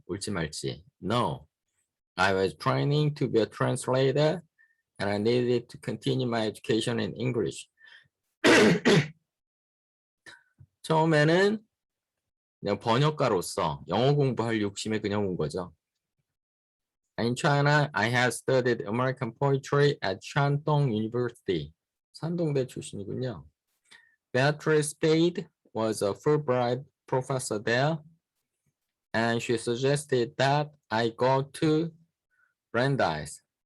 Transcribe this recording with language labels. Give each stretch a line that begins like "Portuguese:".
Korean: 올지 말지.
English: No, I was training to be a translator and I needed to continue my education in English.
Korean: 처음에는 그냥 번역가로서 영어 공부할 욕심에 그냥 온 거죠.
English: In China, I had studied American poetry at Shandong University.
Korean: 산동대 출신이군요.
English: Beatrice Spade was a Fulbright professor there, and she suggested that I go to Brandeis.